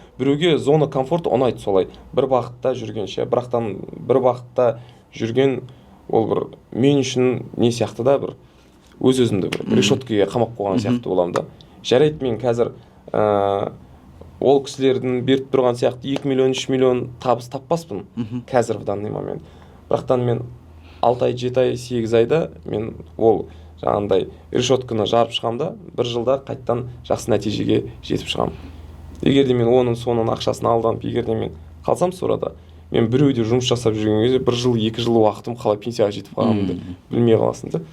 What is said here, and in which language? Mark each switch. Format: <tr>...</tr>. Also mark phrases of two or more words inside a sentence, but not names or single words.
<kk>Біреуге</kk> <ru>зона комфорт</ru> <kk>ұнайды солай. Бір бағытта жүргенше, бірақтан бір бағытта жүрген ол бір мен үшін не сияқты да, бір өз-өзімді бір решеткаға қамап қойған сияқты боламын да. Жарайды, мен қазір ол кісілердің беріп тұрған сияқты 2 миллион, 3 миллион табыс таппаспын қазір</kk> <ru>в данный момент.</ru> <kk>Бірақтан мен 6 ай, 7 ай, 8 айда мен ол жаңағындай решетканы жарып шығамда, бір жылда қайттан жақсы нәтижеге жетіп шығам. Егер де мен оның соның ақшасын алданып, егер де мен қалсам сорада, мен біреуде жұмыс жасап жүрген кезде 1 жыл, 2 жыл уақытым қалай пенсияға жетіп қалғанымды білмей қаласың да.</kk>